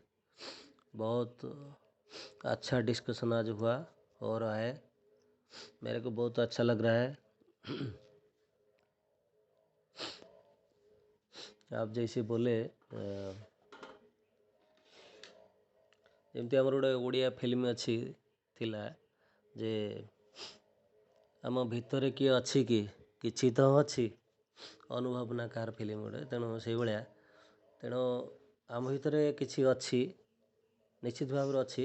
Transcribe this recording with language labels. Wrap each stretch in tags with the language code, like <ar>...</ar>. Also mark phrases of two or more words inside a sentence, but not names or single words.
<hi>बहुत अच्छा डिस्कशन आज हो रहा है, मेरे को बहुत अच्छा लग रहा है। आप जैसे बोले</hi> <or>ଯେମିତି ଆମର ଗୋଟେ ଓଡ଼ିଆ ଫିଲ୍ମ ଅଛି ଥିଲା ଯେ ଆମ ଭିତରେ କିଏ ଅଛି କି କିଛି ତ ଅଛି ଅନୁଭବ ନା କାହାର ଫିଲ୍ମ ଗୋଟେ, ତେଣୁ ସେଇଭଳିଆ ତେଣୁ ଆମ ଭିତରେ କିଛି ଅଛି, ନିଶ୍ଚିତ ଭାବରେ ଅଛି।</or>